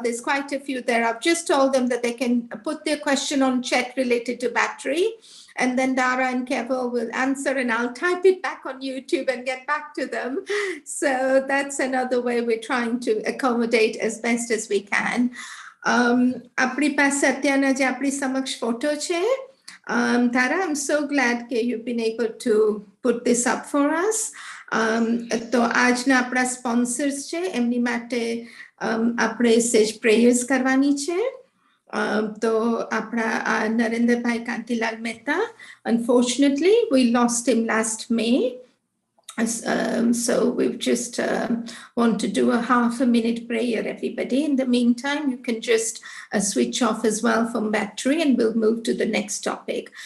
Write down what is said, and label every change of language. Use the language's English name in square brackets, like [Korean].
[English] There's quite a few there. I've just told them that they can put their question on chat related to battery, and then Dara and Kevo will answer and I'll type it back on YouTube and get back to them. So that's another way we're trying to accommodate as best as we can. [Gujarati] આપણી પાસે અત્યારના જે આપણી સમક્ષ photo છે, [English] Dara, I'm so glad that you've been able to put this up for us. [Gujarati] તો આજના આપણા સ્પોન્સર્સ છે એમની માટે આપણે સેજ પ્રેયર્સ કરવાની છે. [English] તો આપણા Narendrabhai Kantilal Mehta, unfortunately we lost him last May. So we've just want to do a half-a-minute prayer, everybody. In the meantime, you can just switch off as well from battery and we'll move to the next topic.